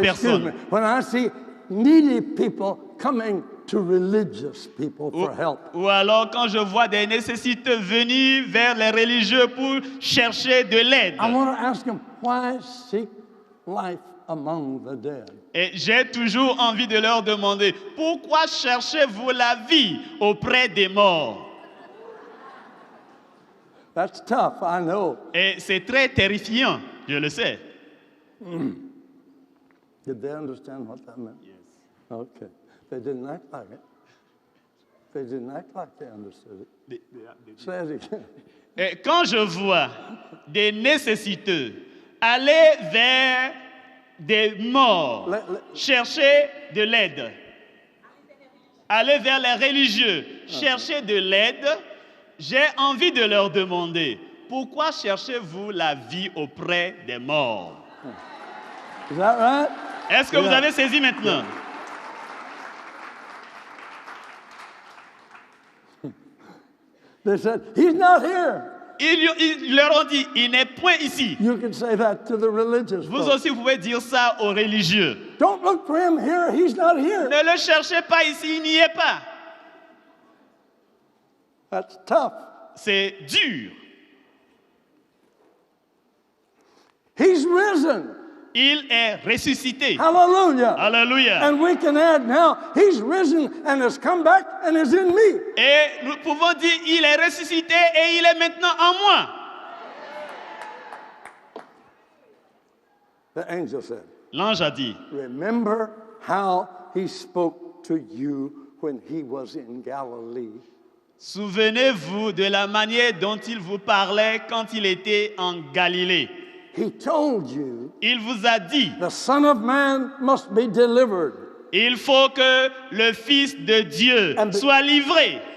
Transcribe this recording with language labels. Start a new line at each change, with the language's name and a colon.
English: excuse me,
French: personnes,
English: when I see needy people coming to religious people for help,
French: ou alors quand je vois des nécessiteux venir vers les religieux pour chercher de l'aide,
English: I want to ask them, why seek life among the dead?
French: et j'ai toujours envie de leur demander, pourquoi cherchez-vous la vie auprès des morts?
English: That's tough, I know.
French: Et c'est très terrifiant, je le sais.
English: Did they understand what that meant? Yes. Okay. They didn't act like it. They didn't act like they understood it. Say it again.
French: Et quand je vois des nécessiteux aller vers des morts, chercher de l'aide, aller vers les religieux, chercher de l'aide, j'ai envie de leur demander, pourquoi cherchez-vous la vie auprès des morts?
English: Is that right?
French: Est-ce que vous avez saisi maintenant?
English: They said, he's not here.
French: Ils leur ont dit, il n'est point ici.
English: You can say that to the religious
French: Vous
English: folks.
French: aussi, vous pouvez dire ça aux religieux.
English: Don't look for him here. He's not here.
French: Ne le cherchez pas ici, il n'y est pas.
English: That's tough.
French: C'est dur.
English: He's risen.
French: Il est ressuscité.
English: Hallelujah.
French: Alléluia.
English: And we can add now, he's risen and has come back and is in me.
French: Et nous pouvons dire, il est ressuscité et il est maintenant en moi.
English: The angel said,
French: L'ange a dit,
English: remember how he spoke to you when he was in Galilee
French: Souvenez-vous de la manière dont il vous parlait quand il était en Galilée.
English: He told you
French: Il vous a dit,
English: the Son of Man must be delivered.
French: il faut que le Fils de Dieu soit livré